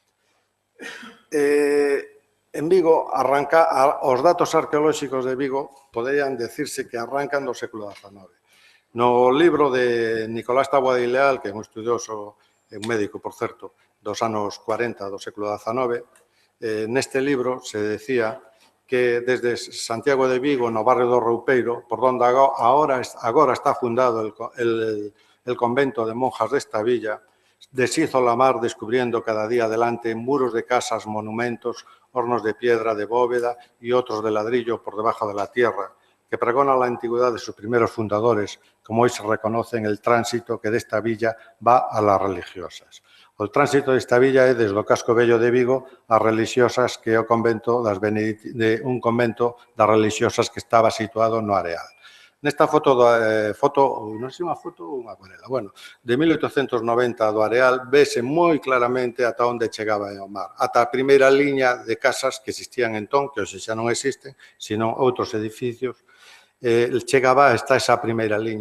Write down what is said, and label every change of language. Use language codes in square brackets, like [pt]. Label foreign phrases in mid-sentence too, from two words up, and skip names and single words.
[gl] En Vigo, os datos arqueolóxicos de Vigo poderían decirse que arrancan do século XIX. No libro de Nicolás Taboada y Leal, que é un estudioso, un médico, por certo, dos anos 40 do século XIX, neste libro [es] se decía que desde Santiago de Vigo, [gl] no barrio do Roupeiro, [es] por donde agora está fundado el convento de monjas desta villa, deshizo la mar descubriendo cada día adelante muros de casas, monumentos, hornos de piedra, de bóveda y otros de ladrillo por debajo de la tierra, que pregona la antigüedad de sus primeros fundadores, como hoy se reconoce en el tránsito que de esta villa va a las religiosas. [gl] O tránsito desta villa é desde o casco vello de Vigo ás religiosas, que é o convento un convento das religiosas que estaba situado no Areal. Nesta foto, non sei unha foto ou unha acuarela, bueno, de 1890 do Areal, vese moi claramente ata onde chegaba o mar, ata a primeira liña de casas que existían entón, que hoxe xa non existen, senón outros edificios, chegaba hasta esa primeira liña.